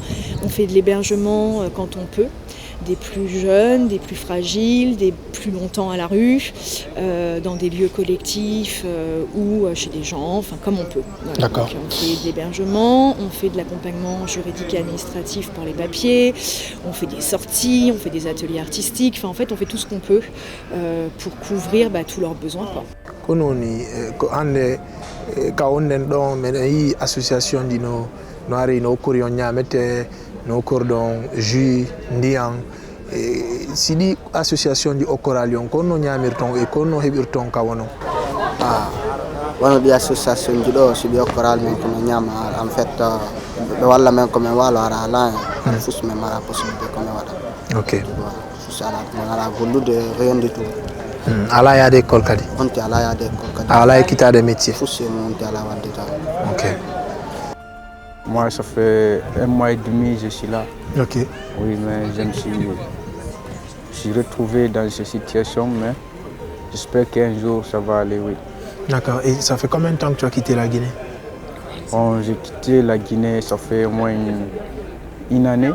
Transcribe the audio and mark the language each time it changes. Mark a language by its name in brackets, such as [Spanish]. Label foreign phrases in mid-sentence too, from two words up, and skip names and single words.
[French] On fait de l'hébergement quand on peut. Des plus jeunes, des plus fragiles, des plus longtemps à la rue, dans des lieux collectifs ou chez des gens, enfin comme on peut. Voilà. D'accord. Donc, on fait de l'hébergement, on fait de l'accompagnement juridique et administratif pour les papiers, on fait des sorties, on fait des ateliers artistiques, enfin en fait on fait tout ce qu'on peut pour couvrir tous leurs besoins. [Fula] Kononi ko hande ka onnen ɗon meɗen yi association ɗi no ari no kori on ñamete no cordon jus ndiyam siɗi association ɗi okkorali on konno ñamirton e konno heɓirton ka wono wono ɗi association ji ɗo si ɗi okkoral men komin ñama [French] en fait [Fula] ɓe walla men komin walo ara ala fus men mara possibilité komin waɗa ok fus ala gollude reyondi tout ala yaade école kadi onti ala yaade école kadi ala ekkitade métier fus mon onti ala waddita [French] ok. Moi, ça fait 1 mois et demi je suis là. Ok. Oui, mais je me suis retrouvé dans cette situation, mais j'espère qu'un jour ça va aller, oui. D'accord. Et ça fait combien de temps que tu as quitté la Guinée? Bon, j'ai quitté la Guinée, ça fait au moins une année.